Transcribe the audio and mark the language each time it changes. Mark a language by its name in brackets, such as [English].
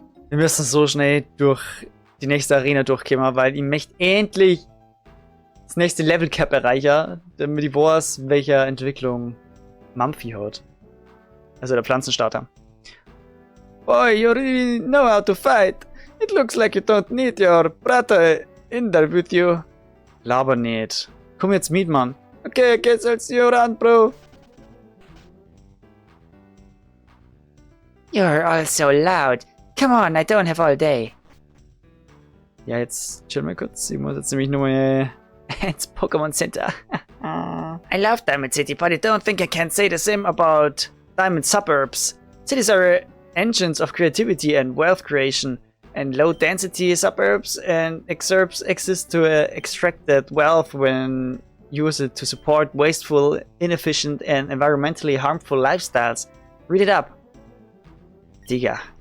[German] Wir müssen so schnell durch die nächste Arena durchkommen, weil ich möchte endlich das nächste Level Cap erreichen, damit ich weiß, welcher Entwicklung Mumphy hat. Also der Pflanzenstarter. [English] Boy, you really know how to fight. It looks like you don't need your brother in there with you. [German] Laber nicht. Komm jetzt mit, Mann. Okay, soll [English] see you around, bro. You're all so loud. Come on, I don't have all day. [German] Ja, jetzt chill mal kurz. Ich muss jetzt nämlich nur mal ins Pokémon Center. [English] I love Diamond City, but I don't think I can say the same about Diamond Suburbs. Cities are engines of creativity and wealth creation, and low-density suburbs and exurbs exist to extract that wealth when used to support wasteful, inefficient, and environmentally harmful lifestyles. Read it up. Digga.